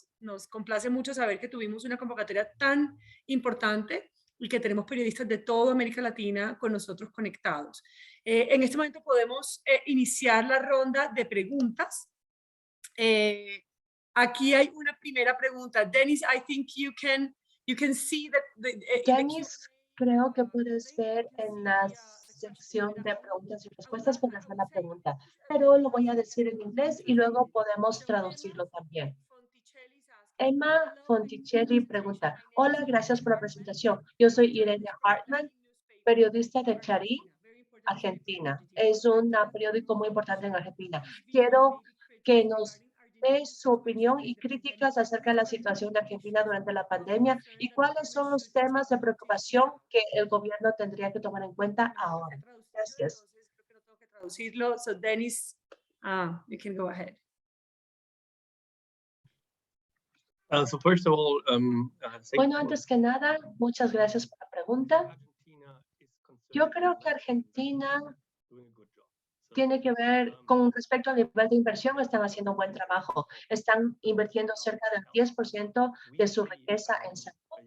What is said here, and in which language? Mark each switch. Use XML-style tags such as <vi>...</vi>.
<es>Nos complace mucho saber que tuvimos una convocatoria tan importante y que tenemos periodistas de toda América Latina con nosotros conectados. En este momento podemos iniciar la ronda de preguntas. Aquí hay una primera pregunta.</es> <en>Dennis, I think you can see that</en> <es>Dennis, creo que puedes ver en la sección de preguntas y respuestas, puedes ver la pregunta, pero lo voy a decir en inglés y luego podemos traducirlo también. Emma Fonticelli pregunta, hola, gracias por la presentación. Yo soy Irene Hartman, periodista de Clarín, Argentina. Es un periódico muy importante en Argentina. Quiero que nos dé su opinión y críticas acerca de la situación de Argentina durante la pandemia y cuáles son los temas de preocupación que el gobierno tendría que tomar en cuenta ahora. Gracias. Entonces creo que no tengo que traducirlo.</es> <en>So Dennis, you can go ahead. So first of all,</en> <es>Bueno, antes que nada, muchas gracias por la pregunta. Yo creo que Argentina tiene que ver con respecto al nivel de inversión, están haciendo un buen trabajo. Están invirtiendo cerca del 10% de su riqueza en salud.</es>